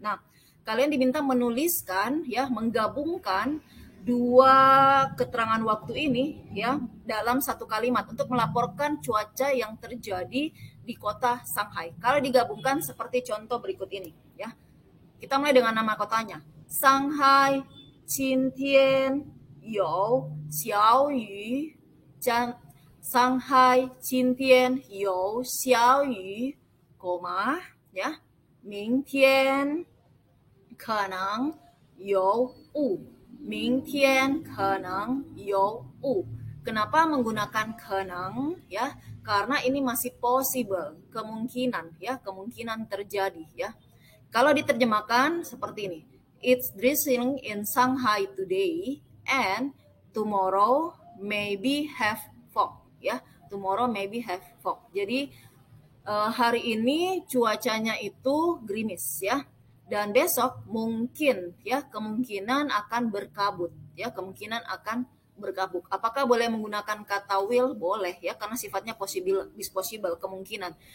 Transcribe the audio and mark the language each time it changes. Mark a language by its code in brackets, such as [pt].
[id] Nah, kalian diminta menuliskan ya, menggabungkan 2 keterangan waktu ini ya dalam satu kalimat untuk melaporkan cuaca yang terjadi di kota Shanghai. Kalau digabungkan seperti contoh berikut ini ya. Kita mulai dengan nama kotanya. [zh] Shanghai, Qintian, you, xiaoyu, 上海今天有小雨吗？ya. 明天可能有雾。明天可能有雾。 [id] Kenapa menggunakan kenang ya? Karena ini masih possible, kemungkinan ya, kemungkinan terjadi ya. Kalau diterjemahkan seperti ini. [en] It's drizzling in Shanghai today and tomorrow maybe have fog ya. Tomorrow maybe have fog. [id] Jadi hari ini cuacanya itu gerimis ya. Dan besok mungkin ya kemungkinan akan berkabut ya, kemungkinan akan berkabut. Apakah boleh menggunakan kata will? Boleh ya, karena sifatnya possible, kemungkinan.